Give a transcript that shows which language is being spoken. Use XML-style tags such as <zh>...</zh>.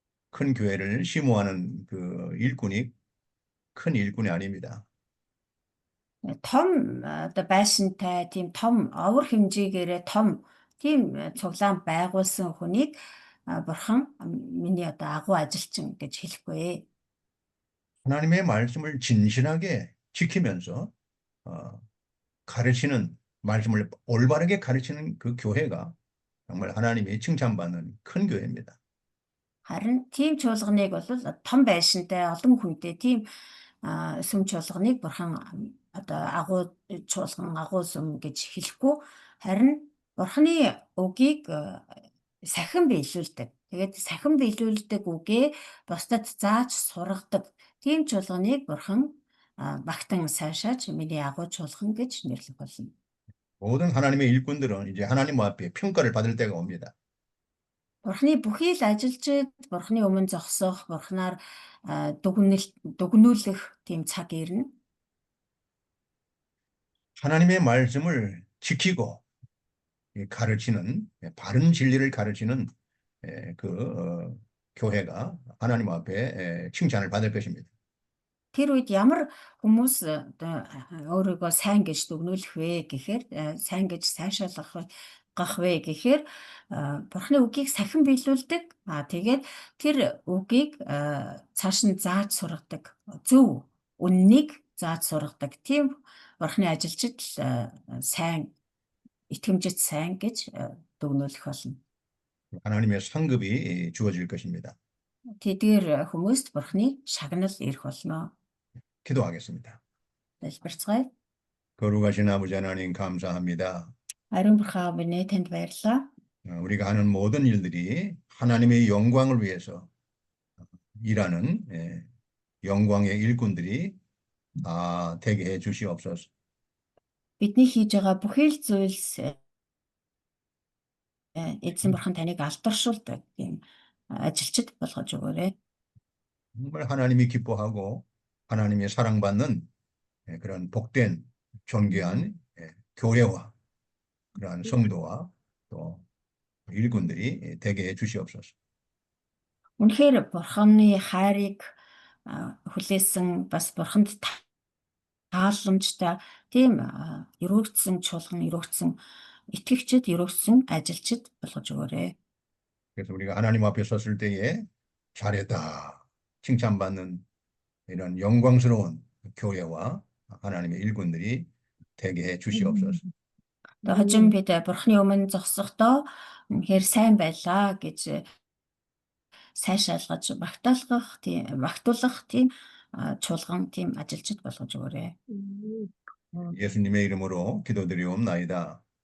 <ko>큰 교회를 심호하는 그 일꾼이 큰 일꾼이 아닙니다.</ko> <mn>Том байшинтай тийм том овор хэмжээгээрээ том тийм цуглаан байгуулсан хүнийг Бурхан миний одоо агуу ажилчин гэж хэлэхгүй.</mn> <ko>하나님의 말씀을 진실하게 지키면서 가르치는 말씀을 올바르게 가르치는 그 교회가 정말 하나님이 칭찬받는 큰 교회입니다.</ko> <mn>Харин тийм чуулганыг бол том байшинтай олон хүнтэй тийм сүм чуулганыг Бурхан одоо агуу чуулган агуу сүм гэж хэлэхгүй, харин Бурханы үгийг сахин биелүүлдэг. Тэгээд сахин биелүүлдэг үгээ бусдад зааж сургадаг тийм чуулганыг Бурхан багтан сайшааж миний агуу чуулган гэж нэрлэх болно.</mn> <ko>모든 하나님의 일꾼들은 이제 하나님 앞에 평가를 받을 때가 옵니다.</ko> <mn>Бурхны бүхий л ажилчид Бурхны өмнө зогсох, Бурхнаар дүгнүүлэх тийм цаг ирнэ.</mn> <ko>하나님의 말씀을 지키고 가르치는 바른 진리를 가르치는 그 교회가 하나님 앞에 칭찬을 받을 것입니다.</ko> <mn>Тэр үед ямар хүмүүс өөрийгөө сайн гэж дүгнүүлэх вэ гэхээр сайн гэж сайшаалгах вэ гэхээр Бурхны үгийг сахин биелүүлдэг. Тэгээд тэр үгийг цааш нь зааж сургадаг. Зөв үннийг зааж сургадаг. Тийм Бурхны ажилчид сайн итгэмжит сайн гэж дүгнүүлэх болно.</mn> <ko>하나님의 상급이 주어질 것입니다.</ko> <mn>Тэдгээр хүмүүст Бурхны шагнал ирэх болно.</mn> <ko>기도하겠습니다.</ko> <mn>Залбирцгаая.</mn> <ko>거룩하신 아버지 하나님 감사합니다.</ko> <mn>Ариун бурхан аав минь танд баярлалаа.</mn> <ko>우리가 하는 모든 일들이 하나님의 영광을 위해서 일하는 영광의 일꾼들이 다 되게 해 주시옵소서.</ko> <mn>Бидний хийж байгаа бүхий л зүйлс эзэн бурхан таныг алдаршуулдаг тийм ажилчид болгож өгөөрэй.</mn> <ko>정말 하나님이 기뻐하고 하나님의 사랑받는 그런 복된 존귀한 교회와 그러한 성도와 또 일꾼들이 되게 해 주시옵소서.</ko> <mn>Үнэхээр бурханы хайрыг хүлээсэн бас бурханд тааламжтай тийм өрөөгдсөн чуулган, өрөөгдсөн итгэгчид, өрөөгдсөн ажилчид болгож өгөөрэй.</mn> <ko>그래서 우리가 하나님 앞에 섰을 때에 잘했다 칭찬받는 이런 영광스러운 교회와 하나님의 일꾼들이 되게 해 주시옵소서.</ko> <mn>Хожим бид бурханы өмнө зогсохдоо үнэхээр сайн байлаа гэж сайшаалгаж багтаалгах тийм чуулган, тийм ажилчид болгож өгөөрэй.</mn> <ko>예수님의 이름으로 기도드리옵나이다.</ko>